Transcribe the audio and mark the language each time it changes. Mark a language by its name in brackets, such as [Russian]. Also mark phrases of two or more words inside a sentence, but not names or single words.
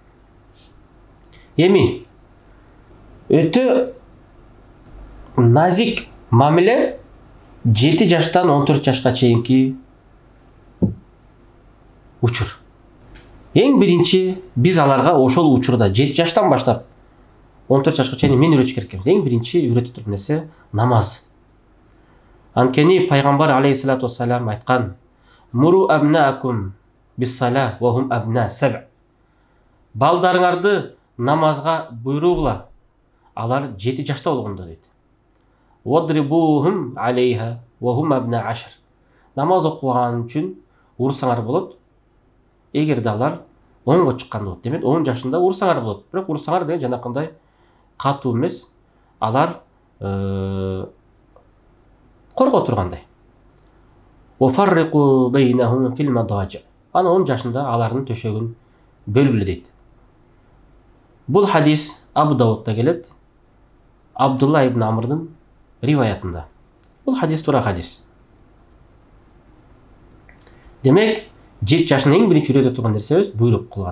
[Kyrgyz] Эми өтө назик мамиле 7 жаштан 14 жашка чейинки учур. Эң биринчи биз аларга ошол учурда 7 жаштан баштап 14 жашка чейин мен үйрөтүш керек экенбиз. Эң биринчи үйрөтүп турган нерсе намаз. Анткени пайгамбар [Arabic] عليه الصلاة والسلام айткан: "مروا أبناءكم بالصلاة وهم أبناء سبع." [Kyrgyz] Балдарыңарды намазга буйругула. Алар 7 жашта болгондо дейт. [Arabic] "واضربوهم عليها وهم أبناء 10." [Kyrgyz] Намаз окуган үчүн урсаңар болот. Эгерде алар 10го чыккан болот. Демек 10 жашында урсаңар болот. Бирок урсаңар деген жанакындай катуу эмес. Алар корго тургандай. [Arabic] وفرقوا بينهم في المضاجع. [Kyrgyz] Ана 10 жашында алардын төшөгүн бөлгүлө дейт. Бул хадис Абу Даудта келет. Абдулла ибн Амрдын риваятында. Бул хадис туура хадис. Демек 7 жашын эң биринчи үйрөтө турган нерсебиз буйрук кылган.